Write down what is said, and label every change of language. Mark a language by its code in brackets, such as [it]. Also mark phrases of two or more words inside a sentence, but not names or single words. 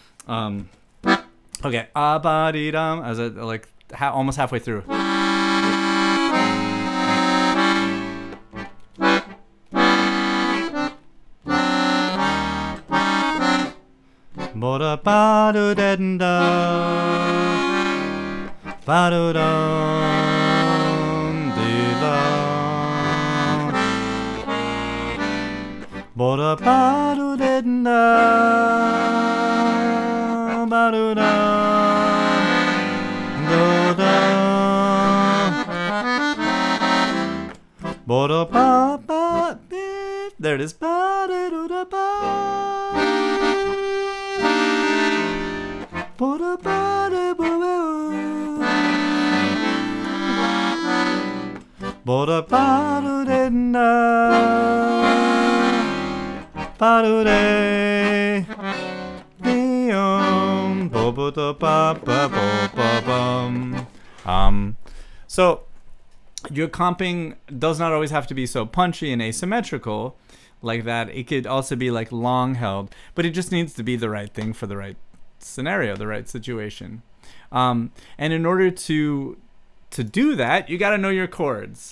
[en] Okay. As I like almost halfway through. Boda badu den da, badu dum di la. Boda badu den da, badu da, do da. Boda ba ba. There it is. Badu da ba. Boda badu den da, badu de, biom, boda ba ba ba bum. So your comping does not always have to be so punchy and asymmetrical like that. It could also be like long held, but it just needs to be the right thing for the right scenario, the right situation. And in order to do that, you got to know your chords.